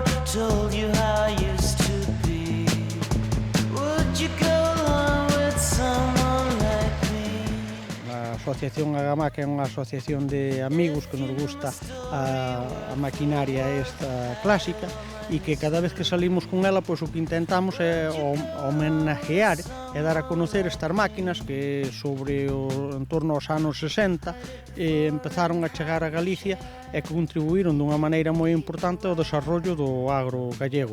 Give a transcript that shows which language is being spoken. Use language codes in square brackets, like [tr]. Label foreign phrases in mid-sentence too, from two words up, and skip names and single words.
[en] told you how I used to be. Would you go on with someone like me? [gl] A Asociación Agamac é unha asociación de amigos que nos gusta a maquinaria esta clásica e que cada vez que salimos con ela, pois o que intentamos é homenajear e dar a conocer estas máquinas que sobre en torno aos anos 60 empezaron a chegar a Galicia e contribuíron dunha maneira moi importante ao desarrollo do agro gallego.